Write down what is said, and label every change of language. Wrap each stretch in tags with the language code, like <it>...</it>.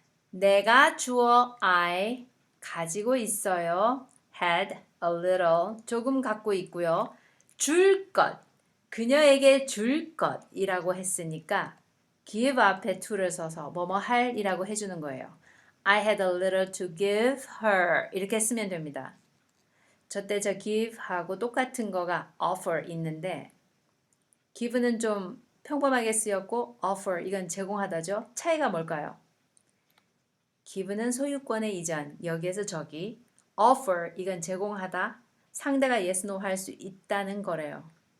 <ko>내가 주어 I 가지고 있어요.</ko> <en>had a little</en> <ko>조금 갖고 있고요. 줄 것, 그녀에게 줄 것이라고 했으니까 give 앞에 to를 써서 뭐뭐 할이라고 해주는 거예요.</ko> <en>I had a little to give her</en> <ko>이렇게 쓰면 됩니다. 저때 저 give 하고 똑같은 거가 offer 있는데 give는 좀 평범하게 쓰였고 offer 이건 제공하다죠. 차이가 뭘까요? give는 소유권의 이전, 여기에서 저기 offer 이건 제공하다, 상대가 yes, no 할 수 있다는 거래요.</ko>